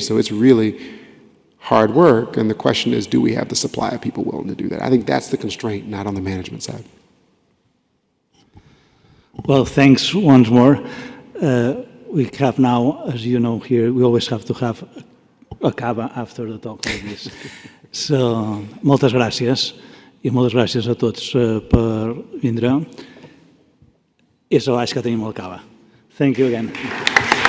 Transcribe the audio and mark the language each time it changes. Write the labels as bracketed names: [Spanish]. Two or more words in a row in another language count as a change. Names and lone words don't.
[English] So it's really hard work, and the question is, do we have the supply of people willing to do that? I think that's the constraint, not on the management side. Well, thanks once more. We have now, as you know here, we always have to have a cava after the talk like this. So, [Catalan] moltes gràcies. I moltes gràcies a tots per vindre. I és a baix que tenim el cava. [English] Thank you again.